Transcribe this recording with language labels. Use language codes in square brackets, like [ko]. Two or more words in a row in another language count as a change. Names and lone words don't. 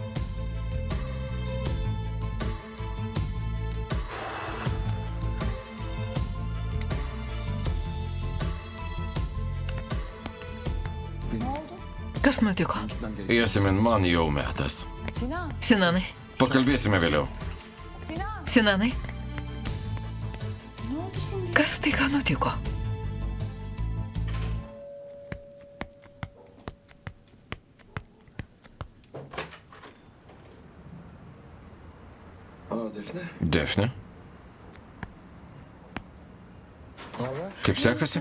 [lt] Kas nutiko? Jasmin, man jau metas. Sinan. Sinanai. Pakalbėsime vėliau. Sinan. Sinanai. [tr] Ne oldu şimdi? [lt] Kas tai ką nutiko? Defne? Kaip sekasi?